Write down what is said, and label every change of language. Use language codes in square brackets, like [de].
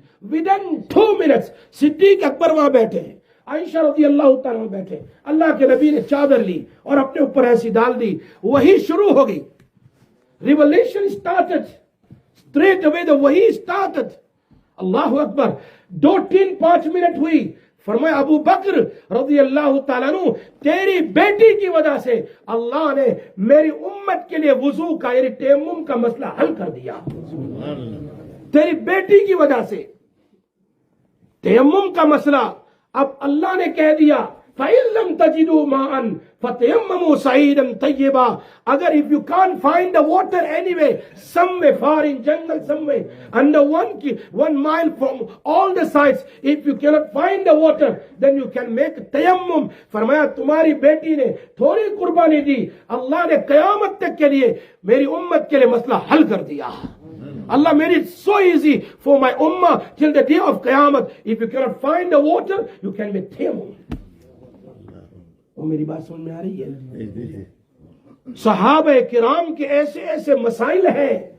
[ur] ودن 2 minutes صدیق اکبر وہاں بیٹھے ہیں, عائشہ رضی اللہ تعالیٰ بیٹھے. اللہ کے نبی نے چادر لی اور اپنے اوپر ایسی ڈال دی. وہی شروع ہو گئی. [en] Revelation started. Straight away the وہی started. [ur] اللہ اکبر. 2-3-5 منٹ ہوئی. فرمایا ابو بکر رضی اللہ تعالیٰ عنہ تیری بیٹی کی وجہ سے اللہ نے میری امت کے لیے وضو کا یعنی تیمم کا مسئلہ حل کر دیا. تیری بیٹی کی وجہ سے تیمم کا مسئلہ اب اللہ نے کہہ دیا [ar] فَإِن لَمْ تَجِدُوا مَاءً فَتَيَمَّمُوا صَعِيدًا طَيِّبًا. [en] Agar if you can't find the water anyway, somewhere far in jungle somewhere, under 1 mile from all the sides, if you cannot find the water, then you can make tayammum. [ur] فرمایا تمہاری بیٹی نے تھوڑی قربانی دی, اللہ نے قیامت تک کے لیے میری امت کے لیے مسئلہ حل کر دیا. [en] Allah made it so easy for my ummah till the day of Qiyamah. If you cannot find the water, you can make tayammum. [ur] میری بات سمجھ میں آ رہی ہے؟ صحابہ کرام کے ایسے مسائل ہیں.